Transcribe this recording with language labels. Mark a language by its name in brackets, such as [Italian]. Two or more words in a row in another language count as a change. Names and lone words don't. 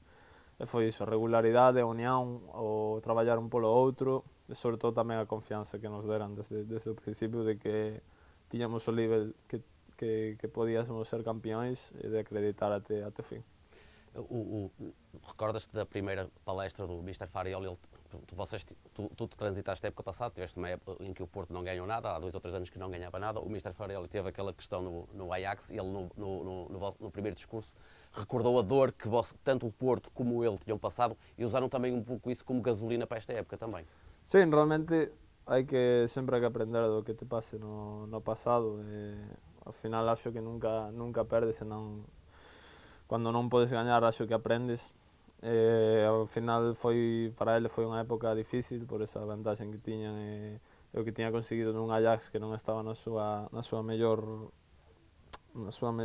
[Galician] E foi iso, a regularidade, a unión, o traballar un polo outro, e sobre todo tamén a confianza que nos deran desde o principio de que tiñamos o nivel que podíamos ser campeóns, e de acreditar até o fin. [Portuguese] Recordas-te da primeira palestra do Mr. Farioli? Tu transitaste a época passada, tiveste uma época em que o Porto não ganhou nada, há 2 ou 3 anos que não ganhava nada. O Mr. Farioli teve aquela questão no Ajax, e ele no primeiro discurso recordou a dor que tanto o Porto como ele tinham passado, e usaram também um pouco isso como gasolina para esta época também. Sim, [Galician] realmente sempre hai que aprender do que te pase no pasado. Ao final acho que nunca perdes, senón cando non podes gañar acho que aprendes. Ao final para ele foi unha época difícil por esa vantaxe que tiñan, e o que tiña conseguido nun Ajax que non estaba no seu mellor momento.